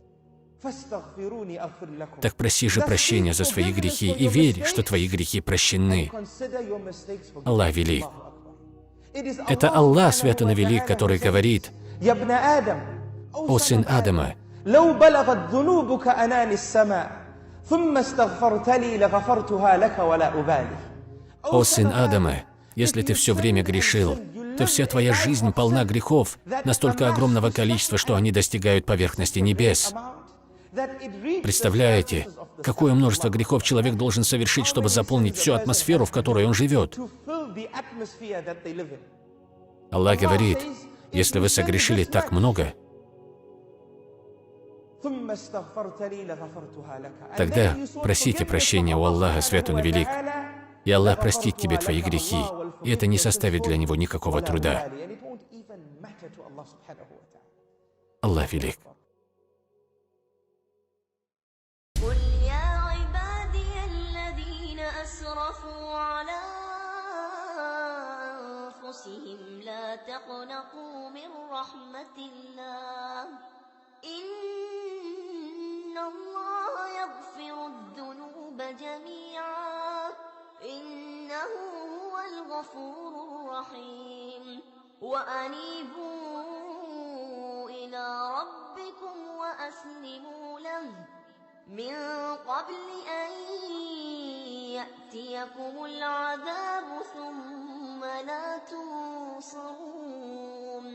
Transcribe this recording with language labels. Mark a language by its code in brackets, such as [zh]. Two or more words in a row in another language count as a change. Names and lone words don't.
[ru] Так проси же прощения за свои грехи и верь, что твои грехи прощены. Аллах велик». Это Аллах Свят Он Велик, который говорит: «О сын Адама, [ar] ثم استغفرت لي لغفرتها لك ولا أبالي. [ru] О сын Адама, если ты все время грешил, то вся твоя жизнь полна грехов, настолько огромного количества, что они достигают поверхности небес. Представляете, какое множество грехов человек должен совершить, чтобы заполнить всю атмосферу, в которой он живет? Аллах говорит, если вы согрешили так много, тогда просите прощения у Аллаха, Свят Он Велик, и Аллах простит тебе твои грехи, и это не составит для Него никакого труда. Аллах велик. [ar] قل يا عبادي الذين أسرفوا على أنفسهم لا تقنطوا من رحمة الله إن الله يغفر الذنوب جميعا إنه هو الغفور الرحيم وأنيبوا إلى ربكم وأسلموا له من قبل أن يأتيكم العذاب ثم لا تنصرون